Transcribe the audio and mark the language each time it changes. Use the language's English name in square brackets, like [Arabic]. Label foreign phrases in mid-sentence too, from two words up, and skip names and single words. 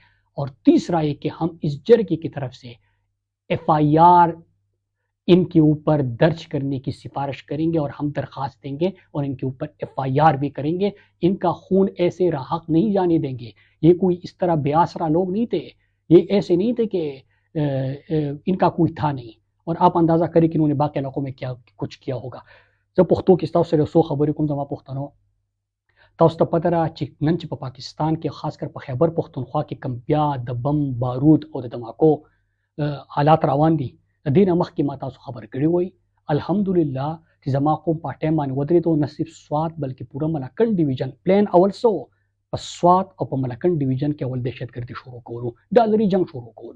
[Urdu] اور تیسرا یہ کہ ہم اس جرگے کی طرف سے FIR ان کے اوپر درج کرنے کی سفارش کریں گے اور ہم درخواست دیں گے اور ان کے اوپر FIR بھی کریں گے. ان کا خون ایسے راحق نہیں جانے دیں گے. یہ کوئی اس طرح بے آسرا لوگ نہیں تھے، یہ ایسے نہیں تھے کہ ان کا کوئی تھا نہیں. اور آپ اندازہ کریں کہ انہوں نے باقی علاقوں میں کیا کچھ کیا ہوگا. [Pashto] زه پښتو کې ستاسو سره څو خبرې کوم. زما پښتنو تاسو ته پته ده چې نن چې په پاکستان کې خاص کر په خیبر پښتونخوا کې کم بیا د بم بارود او د دماکو حالات روان دي، د دې نه مخکې ما تاسو خبر کړی وای. الحمدلله چې زما قوم په ټایم باندې ودرېدو، نه صرف سوات بلکې پوره ملکنډ ډیویژن پلان اول سو په سوات او په ملکنډ ډیویژن کې اول دهشتګردي شروع کولو، ډالري جنگ شروع کولو.